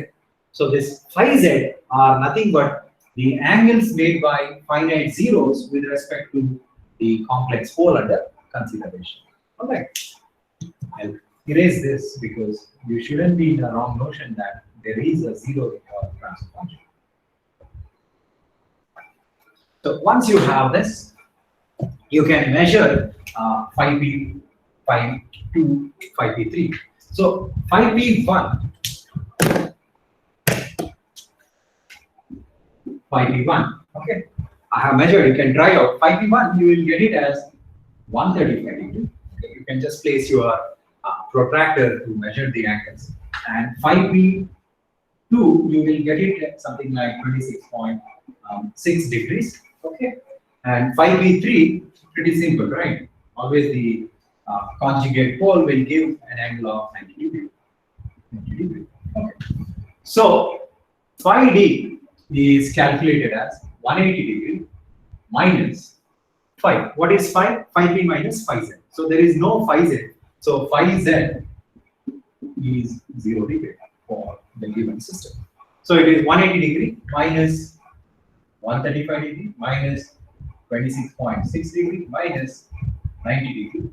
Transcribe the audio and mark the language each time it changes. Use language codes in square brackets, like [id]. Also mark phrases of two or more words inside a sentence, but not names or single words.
[en] So this phi z are nothing but the angles made by finite zeros with respect to the complex pole under consideration. All right. I'll erase this because you shouldn't be in a wrong notion that there is a zero in your transfer function. So once you have this, you can measure phi p, phi 2, phi p3. So phi p1, phi p1. Okay, I have measured. You can try out phi p1. You will get it as 135 degrees. Okay, you can just place your protractor to measure the angles. And phi p2, you will get it at something like 26.6 degrees. Okay, and phi p3, pretty simple, right? Always the conjugate pole will give an angle of 90 degrees. 90 degrees. Okay. So phi d is calculated as 180 degrees minus phi. What is phi? Phi p minus phi z. So there is no phi z. So phi z is 0 degree for the given system. So it is 180 degree minus 135 degree minus 26.6 degree minus 90 degree.